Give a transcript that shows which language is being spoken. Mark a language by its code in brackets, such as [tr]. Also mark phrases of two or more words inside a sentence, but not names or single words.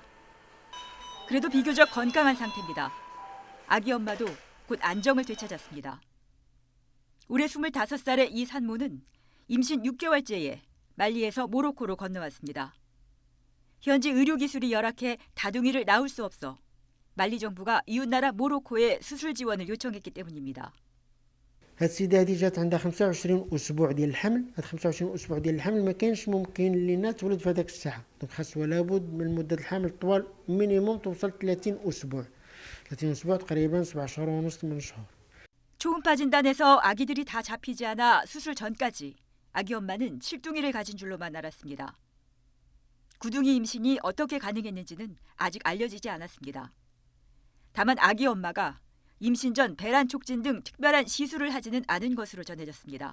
[ko] 그래도 비교적 건강한 상태입니다. 아기 엄마도 곧 안정을 되찾았습니다. 올해 25살의 이 산모는 임신 6개월째에 말리에서 모로코로 건너왔습니다. 현지 의료기술이 열악해 다둥이를 낳을 수 없어 말리 정부가 이웃나라 모로코에 수술 지원을 요청했기 때문입니다. [ar] السيدة هذه جات عندها 25 أسبوع ديال الحمل، هاد 25 أسبوع ديال الحمل ما كانش ممكن لينا تولد في هذاك الساعة، دونك خاص لابد من مدة الحمل طوال مينيموم توصل 30 أسبوع. 30 أسبوع تقريبا 7 شهور ونص 8 شهور. [ko] 초음파 진단에서 아기들이 다 잡히지 않아 수술 전까지 아기 엄마는 칠둥이를 가진 줄로만 알았습니다. 구둥이 임신이 어떻게 가능했는지는 아직 알려지지 않았습니다. 다만 아기 엄마가 임신 전 배란 촉진 등 특별한 시술을 하지는 않은 것으로 전해졌습니다.